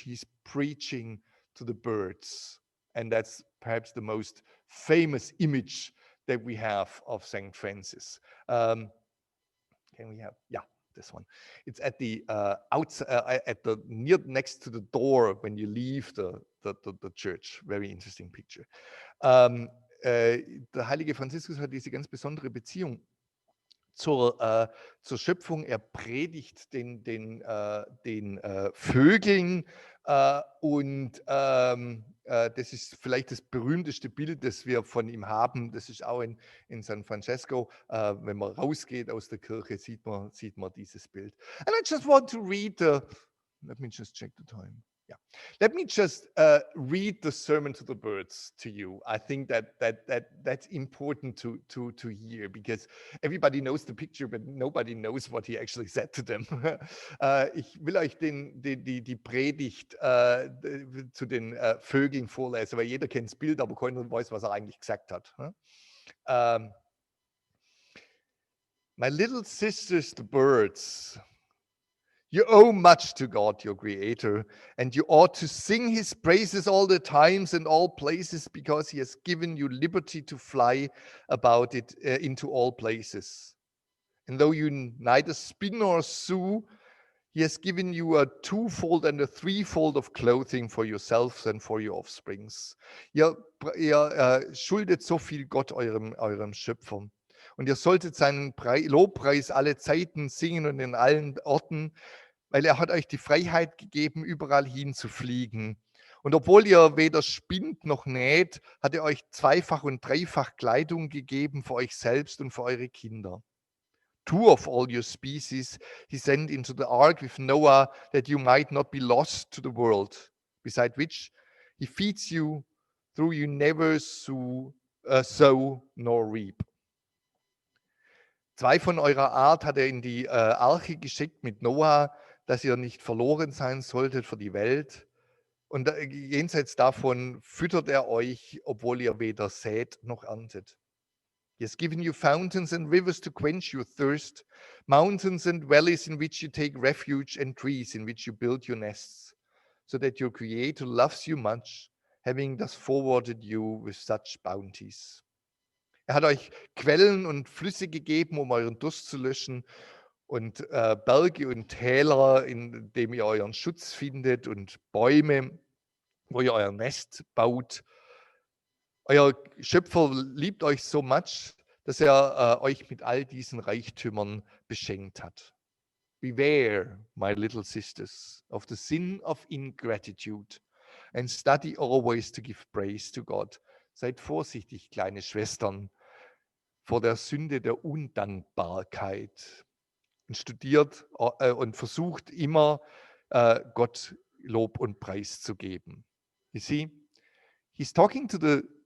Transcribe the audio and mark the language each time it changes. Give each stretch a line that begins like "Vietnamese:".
English: He's preaching to the birds, and that's perhaps the most famous image that we have of Saint Francis. Can we have, yeah, this one? It's at the outside, next to the door when you leave the church. Very interesting picture.
German: Der heilige Franziskus hat diese ganz besondere Beziehung zur Schöpfung. Er predigt den Vögeln und das ist vielleicht das berühmteste Bild, das wir von ihm haben. Das ist auch in San Francesco. Wenn man rausgeht aus der Kirche, sieht man dieses Bild.
English: And I just want to read let me just check the time. Yeah, let me just read the Sermon to the Birds to you. I think that's important to hear, because everybody knows the picture, but nobody knows what he actually said to them.
German: Ich will euch die Predigt zu den Vögeln vorlesen, weil jeder kennt das Bild, aber keiner weiß, was er eigentlich gesagt hat.
English: My little sisters, the birds, you owe much to God, your creator, and you ought to sing his praises all the times and all places, because he has given you liberty to fly about it into all places. And though you neither spin nor sew, he has given you a twofold and a threefold of clothing for yourselves and for your offsprings.
German: Ihr schuldet so viel Gott, eurem Schöpfer. Und ihr solltet seinen Lobpreis alle Zeiten singen und in allen Orten, weil er hat euch die Freiheit gegeben, überall hinzufliegen. Und obwohl ihr weder spinnt noch näht, hat er euch zweifach und dreifach Kleidung gegeben für euch selbst und für eure Kinder.
English: 2 of all your species he sent into the ark with Noah, that you might not be lost to the world. Beside which he feeds you, though you never sow nor reap.
German: 2 von eurer Art hat er in die Arche geschickt mit Noah, dass ihr nicht verloren sein solltet für die Welt. Und jenseits davon füttert er euch, obwohl ihr weder sät noch erntet.
English: He has given you fountains and rivers to quench your thirst, mountains and valleys in which you take refuge, and trees in which you build your nests, so that your Creator loves you much, having thus forwarded you with such bounties.
German: Er hat euch Quellen und Flüsse gegeben, um euren Durst zu löschen, und Berge und Täler, in dem ihr euren Schutz findet, und Bäume, wo ihr euer Nest baut. Euer Schöpfer liebt euch
English: so much,
German: dass er euch mit all diesen Reichtümern beschenkt hat.
English: Beware, my little sisters, of the sin of ingratitude, and study always to give praise to God.
German: Seid vorsichtig, kleine Schwestern, vor der Sünde der Undankbarkeit. Und studiert und versucht immer, Gott Lob und Preis zu geben.
English: You see, he's talking to the